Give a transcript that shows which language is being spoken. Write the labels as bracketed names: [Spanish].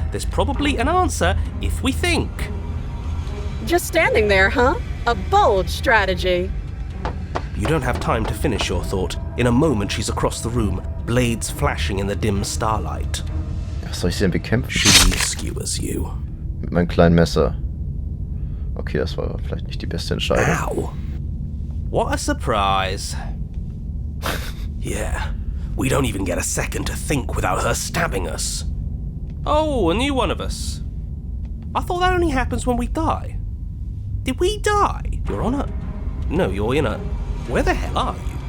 [English] There's probably an answer if we think. Just standing there, huh? A bold strategy. You don't have time to finish your thought. In a moment, she's across the room, blades flashing in the dim starlight. [German] Was soll ich sie denn bekämpfen? [English] She skewers you. [German] Mit meinem kleinen Messer. Okay, das war vielleicht nicht die beste Entscheidung. [English] Ow. What a surprise. Yeah, we don't even get a second to think without her stabbing us. Oh, a new one of us. I thought that only happens when we die. Did we die? You're on a... No, you're in a... Where the hell are you?